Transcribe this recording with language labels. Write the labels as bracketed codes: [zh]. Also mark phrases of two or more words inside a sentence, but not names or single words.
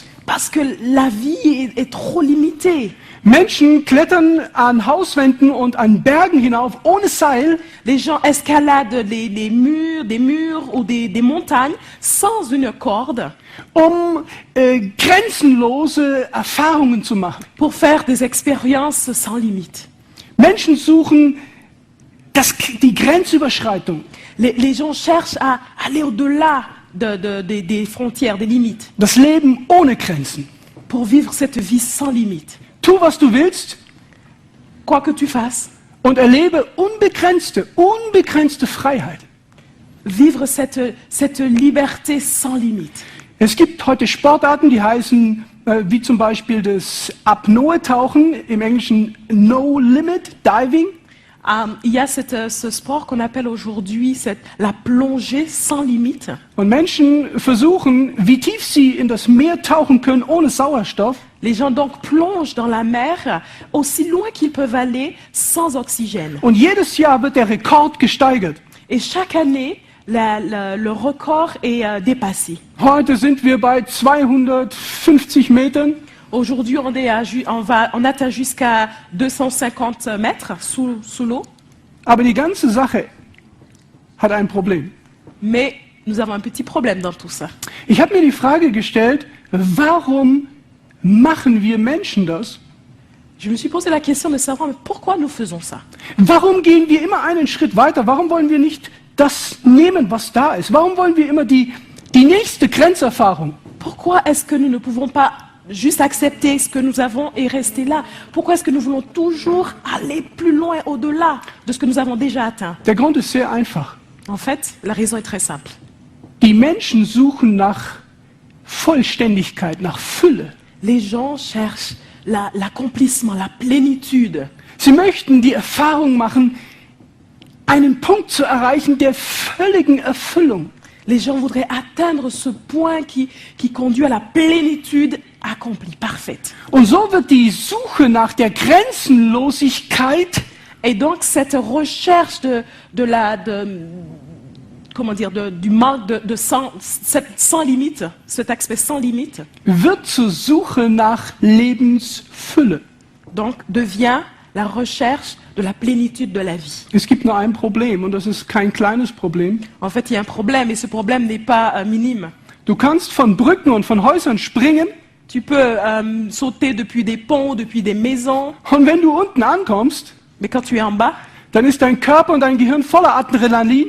[fr] parce que la vie est trop limitée. [de] Menschen klettern an Hauswänden und an Bergen hinauf ohne Seil, [fr] Les gens escaladent des murs ou des montagnes sans une corde [de] um grenzenlose Erfahrungen zu machen. [fr] pour faire des expériences sans limite. [de] Menschen suchen die Grenzüberschreitung, [fr] Les gens cherchent à aller au-delà des frontières, des limites, [de] das Leben ohne Grenzen. [fr] pour vivre cette vie sans limite. [de] Tu, was du willst [fr] Quoi que tu fasses, [de] und erlebe unbegrenzte Freiheit. [fr] vivre cette liberté sans limite. [de] Es gibt heute Sportarten, die heißen, wie zum Beispiel das Apnoe-Tauchen, im Englischen [en] No Limit Diving. [fr] Il y a ce sport qu'on appelle aujourd'hui la plongée sans limite. [de] Und Menschen versuchen, wie tief sie in das Meer tauchen können ohne Sauerstoff. [fr] Les gens donc plongent dans la mer aussi loin qu'ils peuvent aller sans oxygène. [de] Und jedes Jahr wird der Rekord gesteigert. [fr] Et chaque année, le record est dépassé. [de] Heute sind wir bei 250 Metern. [fr] Aujourd'hui, on atteint jusqu'à 250 mètres sous l'eau, [de] Aber die ganze Sache hat ein Problem. [fr] mais nous avons un petit problème dans tout ça. [de] Ich habe mir die Frage gestellt, warum machen wir Menschen das? [fr] Je me suis posé la question de savoir mais pourquoi nous faisons ça. [de] Warum gehen wir immer einen Schritt weiter? Warum wollen wir nicht das nehmen, was da ist? Warum wollen wir immer die nächste Grenzerfahrung? [fr] Pourquoi est-ce que nous ne pouvons pas juste accepter ce que nous avons et rester là? Pourquoi est-ce que nous voulons toujours aller plus loin, au-delà de ce que nous avons déjà atteint? [de] Der Grund ist sehr einfach. [fr] En fait, la raison est très simple. [de] Die Menschen suchen nach Vollständigkeit, nach Fülle. [fr] Les gens cherchent l'accomplissement, la plénitude. [de] Sie möchten die Erfahrung machen, einen Punkt zu erreichen der völligen Erfüllung. [fr] Les gens voudraient atteindre ce point qui conduit à la plénitude accomplie, parfaite. [de] Und so wird die Suche nach der Grenzenlosigkeit [fr] Et donc cette recherche du manque sans limite, cet aspect sans limite, [de] wird zur Suche nach Lebensfülle. [fr] donc devient la recherche de la plénitude de la vie. [de] Es gibt nur ein Problem und das ist kein kleines Problem. [fr] En fait, il y a un problème et ce problème n'est pas minime. [de] Du kannst von Brücken und von Häusern springen [fr] Tu peux sauter depuis des ponts, depuis des maisons, [de] und wenn du unten ankommst, [fr] mais quand tu es en bas, [de] dann ist dein Körper und dein Gehirn voller Adrenalin,